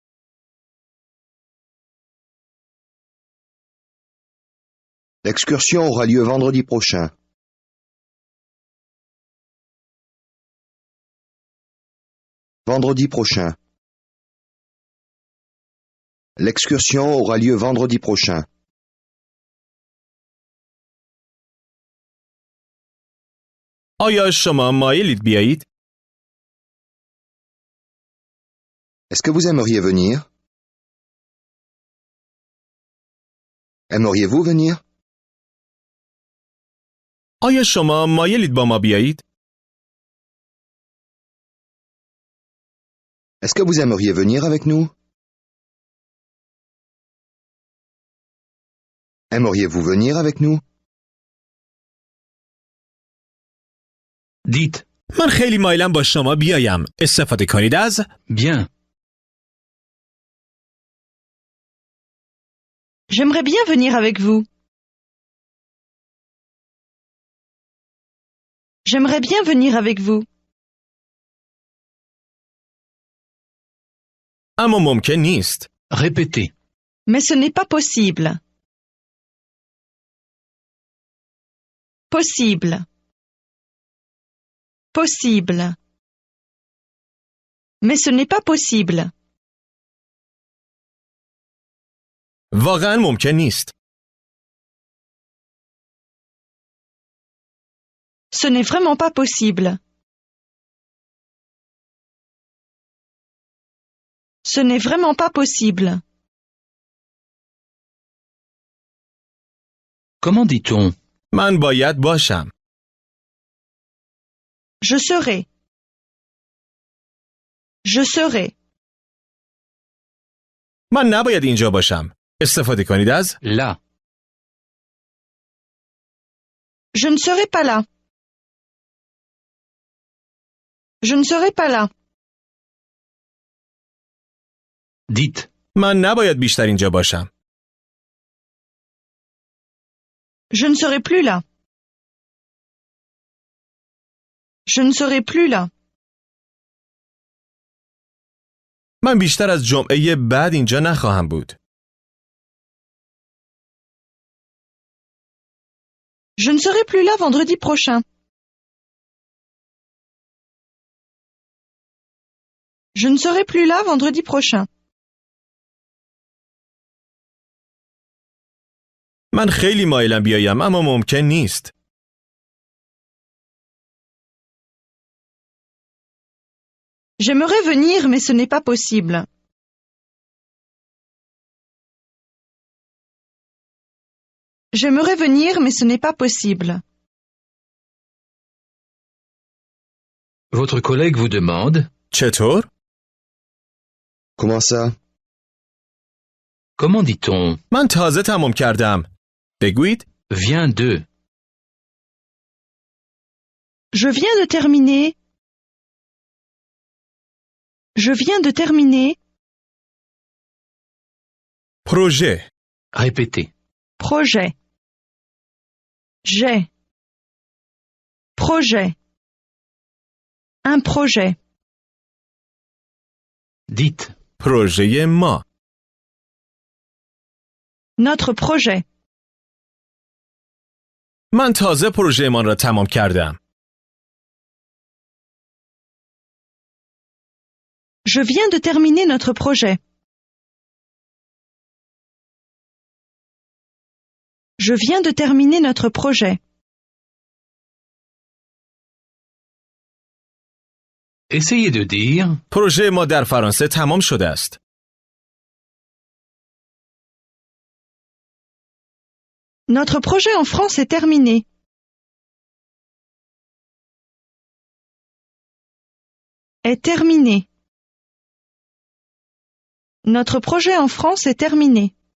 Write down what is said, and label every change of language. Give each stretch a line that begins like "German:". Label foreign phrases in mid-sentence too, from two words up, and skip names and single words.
French: L'excursion aura lieu vendredi prochain. Vendredi prochain. L'excursion aura lieu vendredi prochain.
Persian: آیا شما مایلید بیایید؟
French: Est-ce que vous aimeriez venir? Aimeriez-vous venir?
Persian: آیا شما مایلید با ما بیایید؟
French: Est-ce que vous aimeriez venir avec nous? Aimeriez-vous venir avec nous? Dites.
Persian: من خیلی مایلم با شما بیایم. استفاده کنید از
French: Bien. J'aimerais bien venir avec vous. J'aimerais bien venir avec vous.
Persian: اما ممکن نیست.
French: Répétez. Mais ce n'est pas possible. Possible. Possible. Mais ce n'est pas possible.
Persian: واقعا ممکن نیست.
French: Ce n'est vraiment pas possible. Ce n'est vraiment pas possible. Comment dit-on?
Persian: من باید باشم.
French: Je serai. Je serai.
Persian: من نباید اینجا باشم. استفاده کنید از
French: Là. Je ne serai pas là. Je ne serai pas là. Dites.
Persian: من نباید بیشتر اینجا باشم.
French: Je ne serai plus là. Je ne serai plus là.
Persian: من بیشتر از جمعه بعد اینجا نخواهم بود.
French: Je ne serai plus là vendredi prochain. Je ne serai plus là vendredi prochain.
Persian: من خیلی مایلم بیایم اما ممکن نیست.
French: J'aimerais venir, mais ce n'est pas possible. J'aimerais venir, mais ce n'est pas possible. Votre collègue vous demande.
Persian: چطور؟
French: Comment ça? Comment dit-on?
Persian: من تازه تمام کردم. بگویید
French: Viens de. Je viens de terminer. Je viens de terminer.
Persian: پروژه.
French: Répétez. Projet. J'ai. Projet. Un projet. Dites.
Persian: پروژه ما.
French: Notre projet.
Persian: من تازه پروژه‌مان را تمام کردم.
French: Je viens de terminer notre projet. Je viens de terminer notre projet. Essayez de dire.
Persian: پروژه ما در فرانسه تمام شده است.
French: Notre projet en France est terminé. Est terminé. Notre projet en France est terminé.